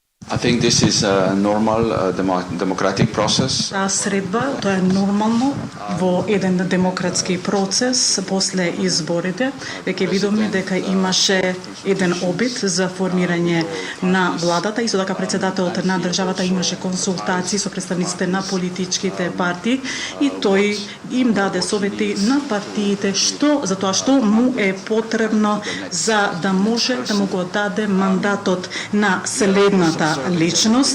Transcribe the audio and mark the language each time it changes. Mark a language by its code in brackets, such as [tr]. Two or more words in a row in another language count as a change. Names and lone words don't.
[en] I think this is a normal democratic process. [mk] Таа средба, тоа е нормално во еден демократски процес после изборите. Веќе видовме дека имаше еден обид за формирање на владата, исто така председателот на државата имаше консултации со представниците на политичките партии и тој им даде совети на партиите за тоа што му е потребно за да може да му го даде мандатот на следната личност.